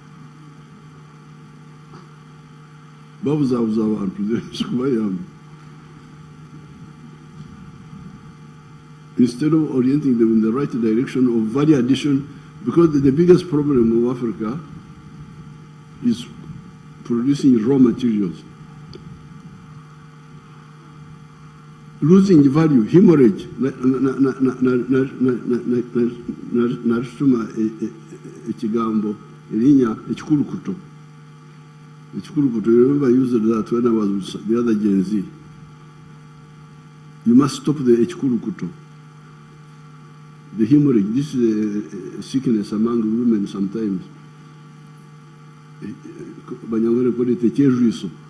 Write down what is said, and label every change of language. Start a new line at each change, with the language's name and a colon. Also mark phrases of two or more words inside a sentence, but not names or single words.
English: Instead of orienting them in the right direction of value addition, because the biggest problem of Africa is producing raw materials. Losing value, hemorrhage,
Luyia: narishuma echigambo, elinya echikulukuto. Echikulukuto,
English: you remember I used that when I was with the other Gen Z. You must stop the echikulukuto. The hemorrhage, this is a sickness among women sometimes. Banyamwere call it a cheruiso.